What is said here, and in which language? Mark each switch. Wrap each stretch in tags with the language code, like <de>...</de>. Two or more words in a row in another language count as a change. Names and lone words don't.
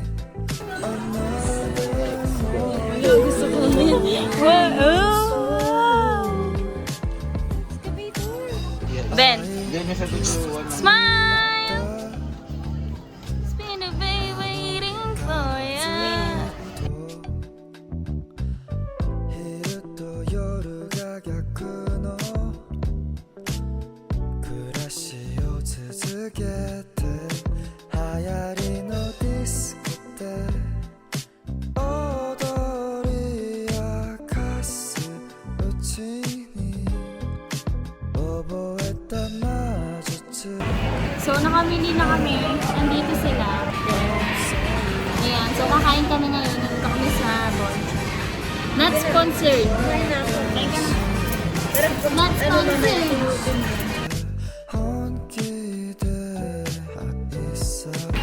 <en>Another Ben, smile! It's been a day waiting for ya.</en> <ja>昼と夜が逆の暮らしを続けて流行りのディスコで踊り明かすうちに覚えた魔術</ja> <tl>So, nakamili na kami. Nandito sila. Ayan. So, kakain kami ngayon. Nandito kami sa Bon.</tl> <en>Not sponsored. Not sponsored. 혼기대 있어</en>